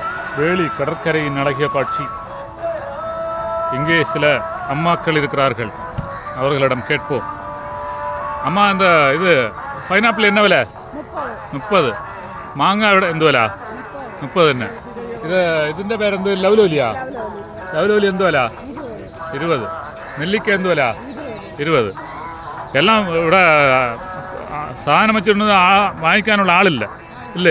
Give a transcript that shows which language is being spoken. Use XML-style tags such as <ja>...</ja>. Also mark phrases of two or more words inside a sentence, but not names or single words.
<ta>வேலி கடற்கரையின் அழகிய காட்சி. இங்கே சில அம்மாக்கள் இருக்கிறார்கள், அவர்களிடம் கேட்போம். அம்மா, இந்த இது പൈനാപ്പിൾ என்ன വില?</ta> <ml>30. മാങ്ങ ഇവിടെ എന്ത് വില? 30 തന്നെ. ഇതിൻ്റെ പേരെന്ത്? ലവ്ലോലിയാ? ലവ്ലോലി എന്ത് വില? 20. നെല്ലിക്ക എന്ത് വില? 20. എല്ലാം ഇവിടെ സാധനം വെച്ചിരുന്നത് വാങ്ങിക്കാനുള്ള ആളില്ല ഇല്ലേ?</ml>